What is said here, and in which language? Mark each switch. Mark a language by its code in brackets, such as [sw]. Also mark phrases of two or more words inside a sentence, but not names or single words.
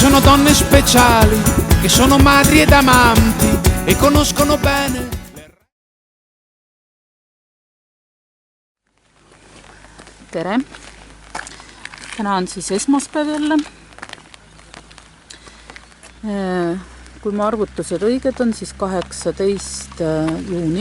[it] donne speciali che sono madri ed amanti e conoscono bene. [et] Tere! Täna on siis esmaspäev jälle. Kui mu arvutused õiged on, siis 18. juuni.